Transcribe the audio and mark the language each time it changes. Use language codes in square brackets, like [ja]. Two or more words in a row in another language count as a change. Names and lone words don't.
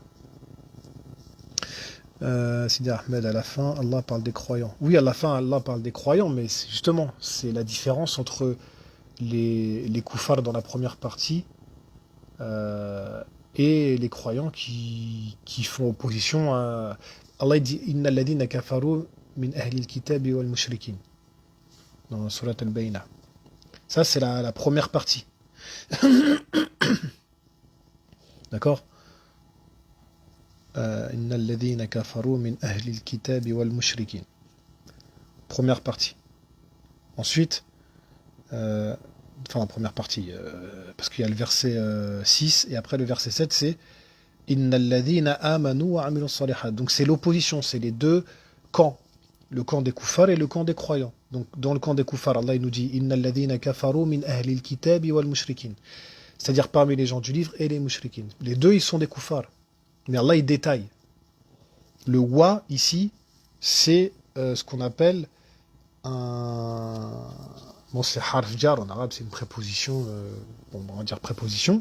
[fr] Sidi Ahmed, à la fin, Allah parle des croyants. Oui, à la fin, Allah parle des croyants, mais justement, c'est la différence entre les koufars dans la première partie et les croyants qui font opposition à... Allah dit « [ar] إن الذين كفروا من أهل الكتاب والمشركين [fr] » dans Surat al-Bayna. Ça, c'est la première partie. D'accord? [ar] إن الذين كفروا من أهل الكتاب والمشركين. [fr] Première partie. Ensuite, la première partie, parce qu'il y a le verset 6, et après le verset 7, c'est [ar] إن الذين آمنوا وعملوا الصالحات. [fr] Donc c'est l'opposition, c'est les deux camps, le camp des koufars et le camp des croyants. Donc dans le camp des koufars, Allah il nous dit [ar] إن الذين كفروا من أهل الكتاب والمشركين. [fr] C'est-à-dire parmi les gens du livre et les mushrikin. Les deux, ils sont des koufars. Mais Allah, il détaille. Le wa, ici, c'est ce qu'on appelle un... Bon, c'est [ar] حرف جر [fr] en arabe, c'est une préposition, on va dire préposition.